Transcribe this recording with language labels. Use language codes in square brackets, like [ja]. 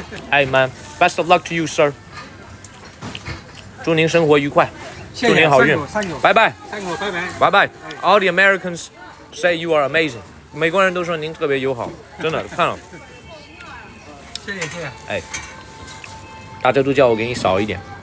[en] Hey man, best of luck to you, sir. [zh] 祝您生活愉快，祝您好运。拜拜。拜拜。 [en] All the Americans say you are amazing. [zh] 美国人都说您特别友好，真的看了。谢谢。哎，大家都叫我给你少一点。